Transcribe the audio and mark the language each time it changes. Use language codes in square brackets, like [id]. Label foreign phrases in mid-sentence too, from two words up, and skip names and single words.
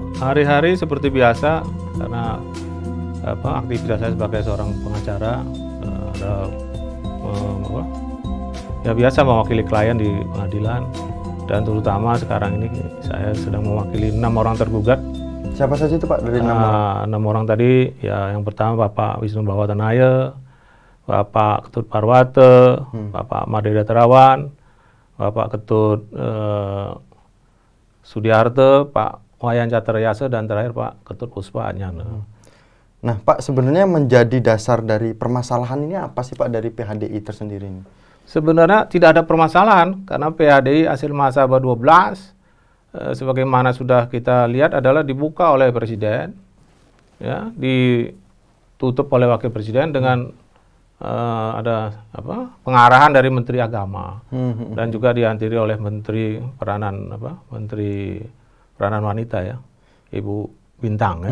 [id] Hari-hari seperti biasa, karena aktivitas saya sebagai seorang pengacara, ya biasa mewakili klien di pengadilan, dan terutama sekarang ini saya sedang mewakili 6 orang tergugat. Siapa saja itu, Pak, dari 6 orang? 6 orang tadi, ya yang pertama Bapak Wisnu Bawatanaya, Bapak Ketut Parwate, Bapak Madeda Terawan, Bapak Ketut Sudiarte, Pak Wayan Caterayasa, dan terakhir Pak Ketut Puspa Anyana. Nah, Pak, sebenarnya menjadi dasar dari permasalahan ini apa sih, Pak, dari PHDI tersendiri ini? Sebenarnya tidak ada permasalahan, karena PHDI hasil Mahasabah 12 sebagaimana sudah kita lihat adalah dibuka oleh Presiden, ya, ditutup oleh Wakil Presiden dengan ada pengarahan dari Menteri Agama, dan juga dihadiri oleh Menteri Peranan Wanita, ya, Ibu Bintang, ya.